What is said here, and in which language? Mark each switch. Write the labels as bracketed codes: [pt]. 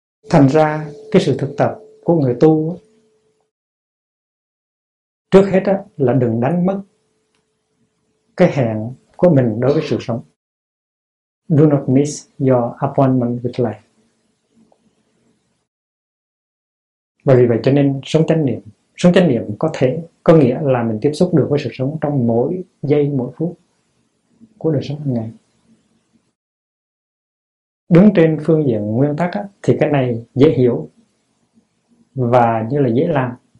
[vi] Thành ra cái sự thực tập của người tu trước hết là đừng đánh mất cái hẹn của mình đối với sự sống. [en] Do not miss your appointment with life. [vi] Bởi vì vậy cho nên sống chánh niệm. Sống chánh niệm có thể có nghĩa là mình tiếp xúc được với sự sống trong mỗi giây, mỗi phút của đời sống hàng ngày. Đứng trên phương diện nguyên tắc thì cái này dễ hiểu và như là dễ làm.